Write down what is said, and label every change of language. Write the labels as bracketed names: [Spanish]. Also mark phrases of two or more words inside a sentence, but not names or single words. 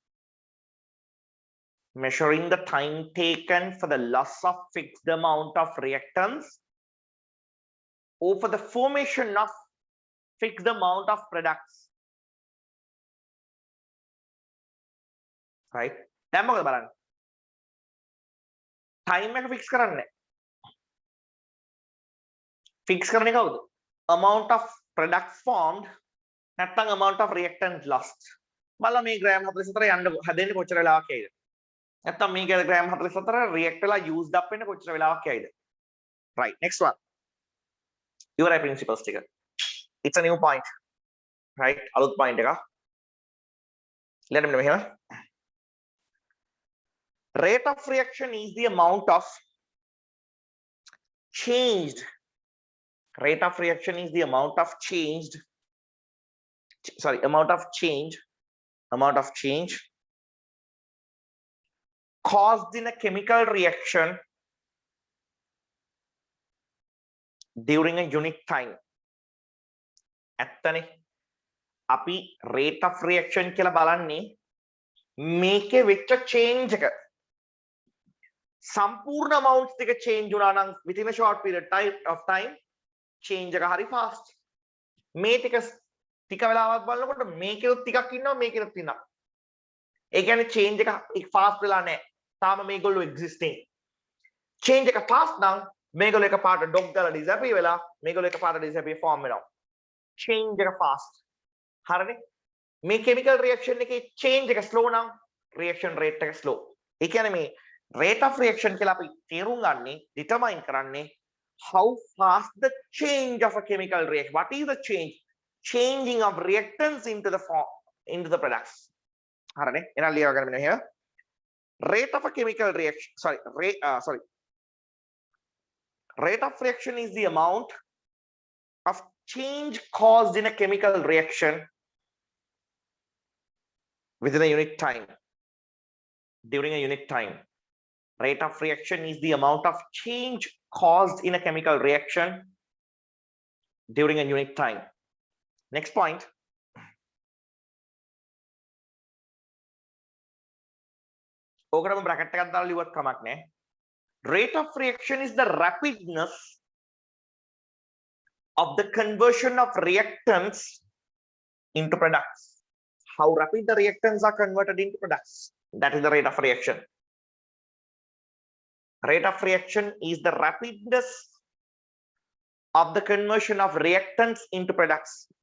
[English] Measuring the time taken for the loss of fixed amount of reactants or for the formation of fixed amount of products. Right? [Sinhala] දැන් මොකද බලන්න? time එක fix කරන්නේ. Fix කරන්නේ කවුද? [English] Amount of products formed නැත්නම් amount of reactants lost. [Sinhala] බලන්න මේ grams 44 යන්න හදෙන්නේ කොච්චර වෙලාවක් යයිද? නැත්නම් මේ grams 44 react වෙලා [English] used up [Sinhala] වෙන්න කොච්චර වෙලාවක් යයිද? [English] Right, next one. Your principles ටික. It's a new point. Right? [Sinhala] අලුත් point එකක්. ඊළඟට මෙන්න මෙහෙම. [English] Rate of reaction is the amount of changed. Rate of reaction is the amount of changed. Sorry, amount of change caused in a chemical reaction during a unit time. [Sinhala] ඇත්තනේ අපි [English] rate of reaction [Sinhala] කියලා බලන්නේ මේකේ වෙච්ච change එක සම්පූර්ණ amounts ටික change වුණා නම් [English] within a short period of time [Sinhala] change එක හරි fast. මේ ටික වෙලාවක් බලනකොට මේකෙත් ටිකක් ඉන්නවා මේකෙත් ඉන්නවා. ඒ කියන්නේ change එක fast වෙලා නැහැ. තාම මේගොල්ලෝ existing. change එක fast නම් මේගොල්ලෝ එකපාරට dog දාලා disappear වෙලා මේගොල්ලෝ එකපාරට [English] disappear form [Sinhala] වෙනවා. change එක fast. හරිනේ? මේ [English] chemical reaction [Sinhala] එකේ change එක slow නම් [English] reaction rate [Sinhala] එක slow. ඒ කියන්නේ මේ [English] rate of reaction [Sinhala] කියලා අපි තේරුම් ගන්නේ determine කරන්නේ [English] how fast the change of a chemical reaction. What is the change? Changing of reactants into the form into the products. [Sinhala] හරිනේ? එහෙනම් ලියව ගන්න මෙන්න here. [English] Rate of a chemical reaction rate of reaction is the amount of change caused in a chemical reaction within a unit time. During a unit time. Rate of reaction is the amount of change caused in a chemical reaction during a unit time. Next point. [Sinhala] ඕකටම bracket එකක් දාලා ලියුවත් කමක් නැහැ. [English] Rate of reaction is the rapidness of the conversion of reactants into products. How rapid the reactants are converted into products. That is the rate of reaction. Rate of reaction is the rapidness of the conversion of reactants into products.